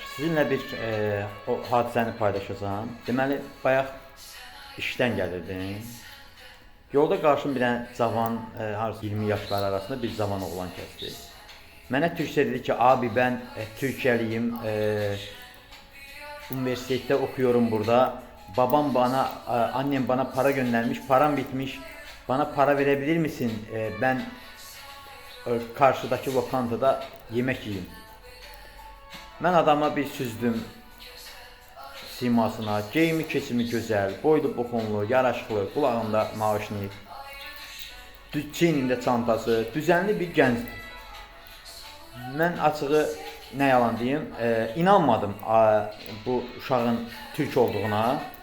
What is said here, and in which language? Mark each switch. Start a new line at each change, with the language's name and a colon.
Azerbaijani: Sizinlə bir o hadisəni paylaşacağım. Deməli, bayaq işdən gəlirdim. Yolda qarşım bir dənə cavan, harca 20 yaşları arasında bir cavan oğlan kəsdi. Mənə türkçə dedi ki,
Turkish: abi ben Türkiyəliyim, üniversitede okuyorum burada. Babam bana, annem bana para göndermiş, param bitmiş. Bana para verebilir misin? Ben karşıdaki lokantada yemek yiyeyim.
Azerbaijani: Mən adama bir süzdüm simasına, geyimi keçimi gözəl, boylu buxunlu, yaraşıqlı, qulağında maaşnıyıb, çiynində çantası, düzənli bir gənc. Mən açığı nə yalan deyim, inanmadım bu uşağın türk olduğuna.